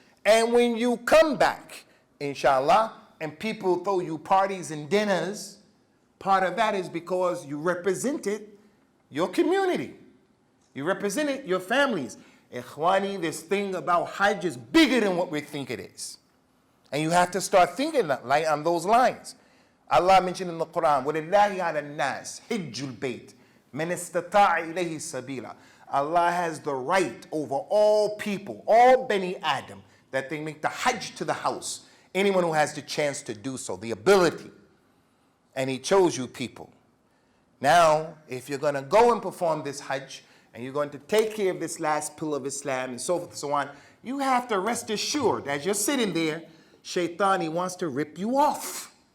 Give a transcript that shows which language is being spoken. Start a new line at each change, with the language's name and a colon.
English: And when you come back, inshallah, and people throw you parties and dinners, part of that is because you represented your community. You represented your families. Ikhwani, this thing about Hajj is bigger than what we think it is. And you have to start thinking like on those lines. Allah mentioned in the Quran,
Arabic: وَلِلَّهِ عَلَى النَّاسِ حِجُّ الْبَيْتِ مَنِ اسْتَطَاعَ إِلَيْهِ سَبِيلًا.
English: Allah has the right over all people, all Bani Adam, that they make the Hajj to the house. Anyone who has the chance to do so, the ability. And he chose you people. Now, if you're going to go and perform this Hajj, and you're going to take care of this last pillar of Islam, and so forth and so on, you have to rest assured, as you're sitting there, Shaitan, he wants to rip you off.